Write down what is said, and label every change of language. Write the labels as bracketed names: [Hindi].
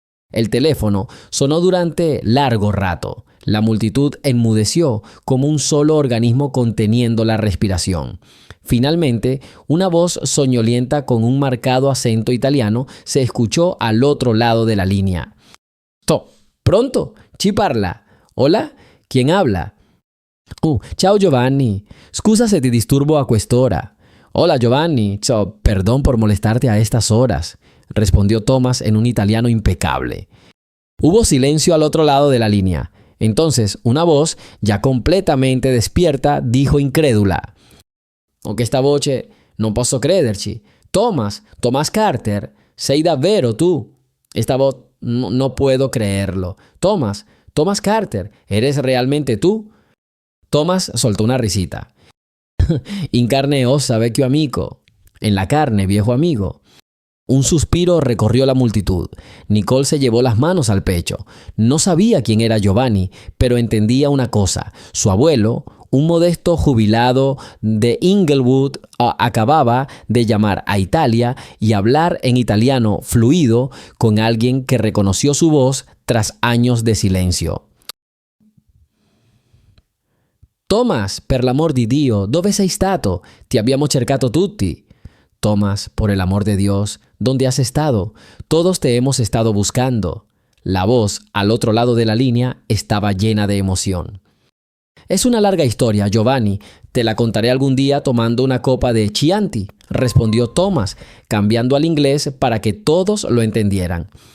[Spanish] El teléfono sonó durante largo rato. La multitud enmudeció como un solo organismo conteniendo la respiración. Finalmente, una voz soñolienta con un marcado acento italiano se escuchó al otro lado de la línea. [Italian] Pronto, chi parla? [Spanish] Hola, ¿quién habla? [Italian] Ciao Giovanni, scusa se ti disturbo a quest'ora. [Spanish] Hola Giovanni, ciao, perdón por molestarte a estas horas, respondió Thomas en un italiano impecable. Hubo silencio al otro lado de la línea. Entonces, una voz, ya completamente despierta, dijo incrédula: [Italian] «Con questa voce non posso crederci. Thomas Carter, sei davvero tu?» [Spanish] Esta voz, no puedo creerlo. Thomas Carter, ¿eres realmente tú? Thomas soltó una risita. [Italian] In carne e ossa, vecchio amico. [Spanish] En la carne, viejo amigo. Un suspiro recorrió la multitud. Nicole se llevó las manos al pecho. No sabía quién era Giovanni, pero entendía una cosa. Su abuelo, un modesto jubilado de Inglewood, acababa de llamar a Italia y hablar en italiano fluido con alguien que reconoció su voz tras años de silencio. [Italian] «Thomas, per l'amor di Dio, dove sei stato? Ti abbiamo cercato tutti». [Spanish] «Thomas, por el amor de Dios, ¿dónde has estado? Todos te hemos estado buscando». La voz al otro lado de la línea estaba llena de emoción. «Es una larga historia, Giovanni. Te la contaré algún día tomando una copa de Chianti», respondió Thomas, cambiando al inglés para que todos lo entendieran.